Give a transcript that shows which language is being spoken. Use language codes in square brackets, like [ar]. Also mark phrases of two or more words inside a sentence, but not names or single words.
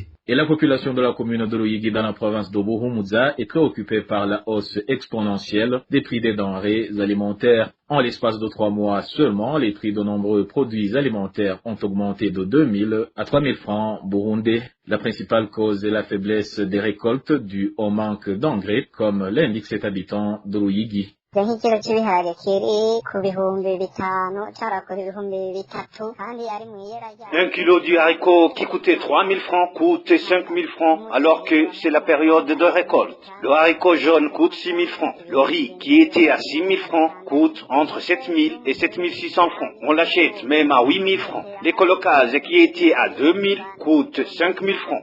[fr] Et la population de la commune de Luyigi dans la province de Buhumuza est préoccupée par la hausse exponentielle des prix des denrées alimentaires. En l'espace de 3 mois seulement, les prix de nombreux produits alimentaires ont augmenté de 2 000 à 3 000 francs burundais. La principale cause est la faiblesse des récoltes due au manque d'engrais, comme l'indique cet habitant de Luyigi. [rn] nk'ikiro cy'ibiharage kiri ku bihumbi 5 cyarakora ibihumbi 3 kandi ari mu iyera rya. [fr] Un kilo du haricot qui coûtait 3000 francs coûte 5000 francs alors que c'est la période de récolte. Le haricot jaune coûte 6000 francs. Le riz qui était à 6000 francs coûte entre 7000 et 7600 francs. On l'achète même à 8000 francs. Les colocas qui étaient à 2000 coûtent 5000 francs.